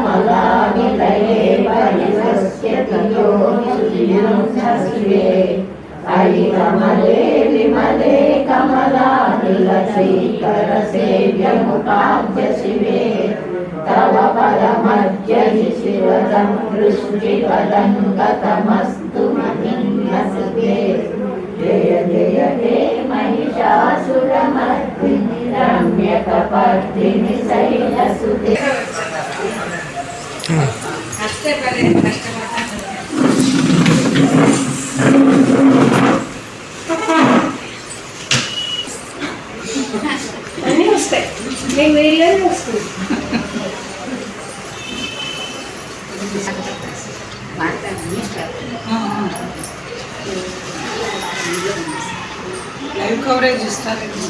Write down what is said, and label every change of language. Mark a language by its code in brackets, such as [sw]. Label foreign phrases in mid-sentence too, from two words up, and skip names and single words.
[sa] पदकमलाङ्कमलानिलये परिसस्यति योनिसुशिवे अयि कमले विमले कमलानिलश्रीकर सेव्यमुपाद्य शिवे तव पदमद्य हि शिवदं दृष्टिपदं गतमस्तु महिन्नसुते जय जय हे महिषासुरमर्दिनि रम्यकपर्दिनि शैलसुते [te] అన్నీ వస్తాయి నేను వీళ్ళని వస్తుంది [en] live coverage [te] ఇస్తారు